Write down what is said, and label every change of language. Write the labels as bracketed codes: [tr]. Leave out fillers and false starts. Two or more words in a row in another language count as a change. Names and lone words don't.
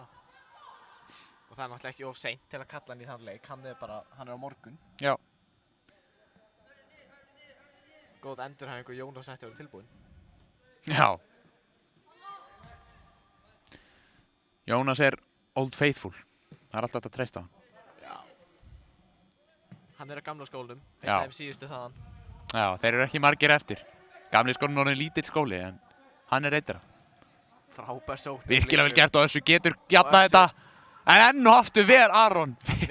[is] Og það er náttúrulega ekki of seint til að kalla hann í þann leik. Hann er á morgun. Já. Góð endurhæfingu Jónas ætti að vera tilbúinn. Já. Jónas er [en] old faithful. [is] Það er alltaf hægt að treysta hann. Já. Hann er á gamla skólanum. Já. Einn af þeim síðustu þaðan. Já, þeir eru ekki margir eftir. Gamli skólinn er orðinn lítill skóli, en hann er einn þeirra. Frábær sókn. Virkilega vel gert og Össur getur jafnað þetta. En enn og aftur vel Aron.